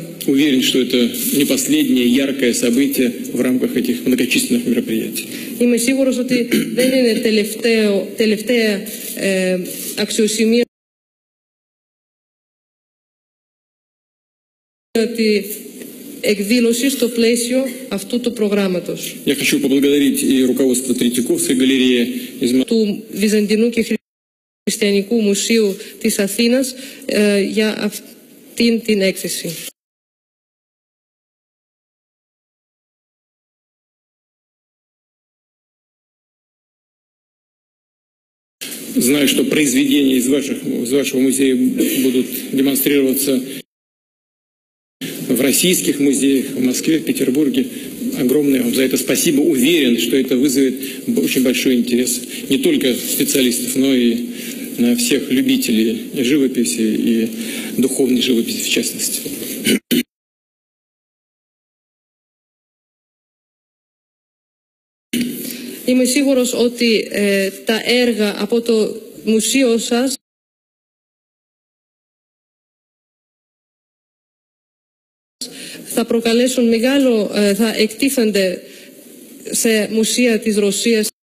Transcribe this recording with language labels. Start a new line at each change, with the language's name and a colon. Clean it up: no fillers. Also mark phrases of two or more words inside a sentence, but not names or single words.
Russian: Уверен, что это не последнее яркое событие в рамках этих многочисленных мероприятий.
Greek: Είμαι σίγουρος ότι δεν είναι τελευταία αξιοσημεία εκδήλωση στο πλαίσιο αυτού του προγράμματος.
Russian: Я хочу поблагодарить и руководство Третьяковской галереи
Greek: του Βυζαντινού και Χριστιανικού Μουσείου της Αθήνας για αυτήν την έκθεση.
Russian: Знаю, что произведения из вашего музея будут демонстрироваться в российских музеях, в Москве, в Петербурге. Огромное вам за это спасибо. Уверен, что это вызовет очень большой интерес не только специалистов, но и всех любителей живописи и духовной живописи в частности.
Greek: Είμαι σίγουρος ότι τα έργα από το μουσείο σας θα προκαλέσουν θα εκτίθενται σε μουσεία της Ρωσίας.